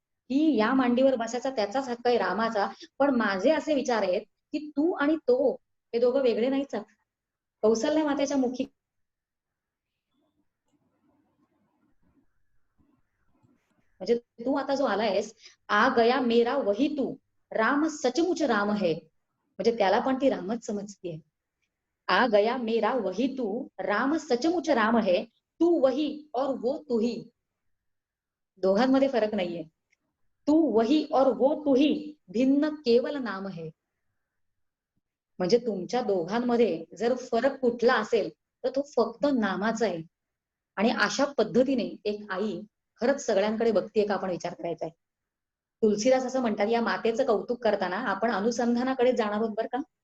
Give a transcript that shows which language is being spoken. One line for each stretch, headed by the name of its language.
Marathi: की या मांडीवर बसायचा त्याचाच हक्क आहे रामाचा, पण माझे असे विचार आहेत की तू आणि तो हे दोघं वेगळे नाहीच आहेत. कौसल्या मातेच्या मुखी म्हणजे तू आता जो आलायस,
Hindi: आ गया मेरा वही तू, राम सचमुच राम है,
Marathi: म्हणजे त्याला पण ती रामच समजतीये.
Hindi: आ गया मेरा वही तू, राम सचमुच राम है, तू वही और वो तू ही.
Marathi: दोघांमध्ये फरक नाहीये.
Hindi: तू वही और वो तू ही, भिन्न केवल नाम है.
Marathi: म्हणजे तुमच्या दोघांमध्ये जर फरक कुठला असेल तर तो फक्त नामाचा आहे. आणि अशा पद्धतीने एक आई खरंच सगळ्यांकडे बघतीये का, आपण विचार करायचा आहे. तुलसीदास असं म्हणतात, या मातेचं कौतुक करताना आपण अनुसंधानाकडे जाणार आहोत बरं का.